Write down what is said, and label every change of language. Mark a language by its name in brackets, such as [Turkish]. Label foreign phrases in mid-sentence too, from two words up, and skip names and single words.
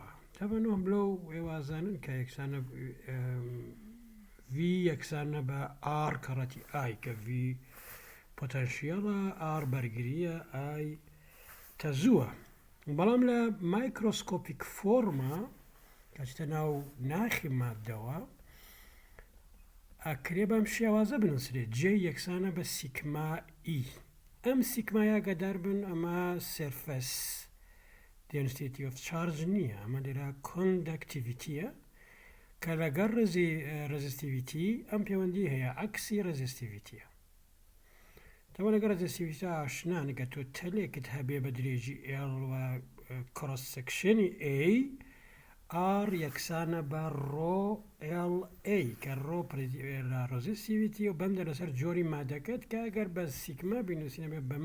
[Central Kurdish] تەبەن ئۆهم لۆ ئێوازانن کە یەکسانە V یەکسانە بە R کەڕەتی I کە V پۆتەنشیەڵە R بەرگریە I تەزووە. بەڵام لە [English] microscopic form [Central Kurdish] کەچتە ناو ناخی مادەوە ئەکرێ بەم شێوازە بنووسرێت جێ یەکسانە بە سیگما ئی. ئەم سیگمایە گەدار بن ئەمە [English] surface density of charge [Central Kurdish] نییە، ئەمە لێرە کۆندەکتیڤیتیە کە لەگەڵ ڕێزیستیڤیتی ئەم پەیوەندی هەیە عەکسی ڕێزیستیڤیتیە. تەوە لەگەڵ ڕێزیستیڤیتی ئاشنان کە تۆ تەلێکت هەبێ بە درێژی L و [English] cross section [Central Kurdish] A R یەکسانە بە ڕۆ LA کە ڕۆ لە ڕێزیستیڤیتی و بەندە لەسەر جۆری مادەکەت کە ئەگەر بە سیگما بینوسینە بێ بەمە.